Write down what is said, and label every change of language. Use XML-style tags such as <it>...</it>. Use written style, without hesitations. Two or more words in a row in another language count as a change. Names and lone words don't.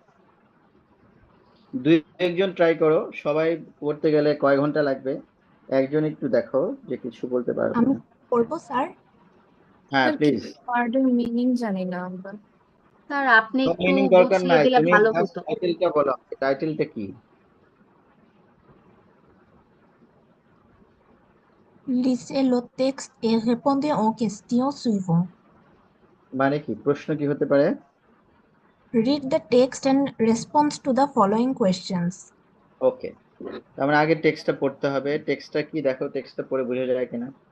<bn>দুই একজন ট্রাই করো, সবাই পড়তে গেলে কয় ঘন্টা লাগবে? একজন একটু দেখো যে কিছু বলতে পারবে আমি না। পড়বো স্যার। হ্যাঁ স্যার প্লিজ।</bn> <en>word's meaning</en> <bn>জানি না আমরা। স্যার আপনি একটু মিনিং দরকার বুঝিয়ে নাই, দিলে তুমি ভালো জাস্ট হতো। টাইটেলটা বলো, টাইটেলটা কি?</bn> <fr>Lisez le texte et répondez aux questions suivantes.</fr> <bn>মানে কি, প্রশ্ন কি হতে পারে?</bn> <en>Read the text and respond to the following questions.</en> <bn>ওকে, তার মানে আগে টেক্সটটা পড়তে হবে। টেক্সটটা কি দেখো, টেক্সটটা পড়ে বোঝা যায় কিনা।</bn>